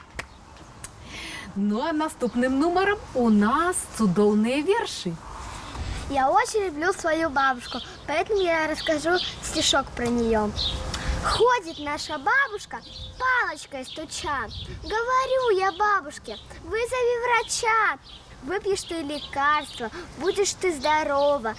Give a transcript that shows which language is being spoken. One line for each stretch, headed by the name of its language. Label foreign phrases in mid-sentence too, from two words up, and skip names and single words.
Belarusian: Ну а наступным нумаром у нас цудоўныя вершы.
Russian: Я очень люблю свою бабушку, поэтому я расскажу стишок про нее. Ходит наша бабушка, палочкой стуча. Говорю я бабушке, вызови врача. Выпьешь ты лекарство, будешь ты здорова.